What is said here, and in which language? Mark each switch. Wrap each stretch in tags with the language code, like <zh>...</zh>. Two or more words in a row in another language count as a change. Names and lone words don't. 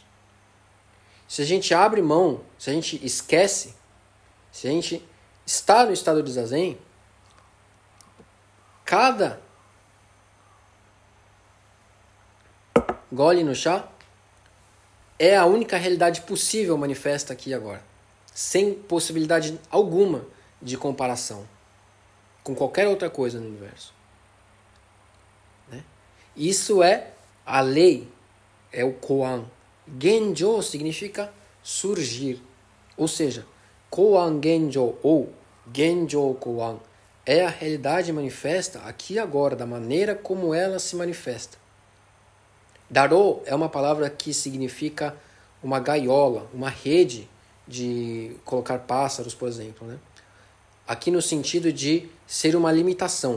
<pt>Se a gente abre mão, se a gente esquece, se a gente está no estado de zazen, cada gole no chá é a única realidade possível manifesta aqui e agora, sem possibilidade alguma de comparação com qualquer outra coisa no universo. Né? Isso é a lei, é o koan. Genjo significa surgir, ou seja,</pt> <ja>koan genjo</ja> <pt>ou</pt> <ja>genjo koan</ja> <pt>é a realidade manifesta aqui e agora, da maneira como ela se manifesta. Daro é uma palavra que significa uma gaiola, uma rede de colocar pássaros, por exemplo. Né? Aqui no sentido de ser uma limitação.</pt>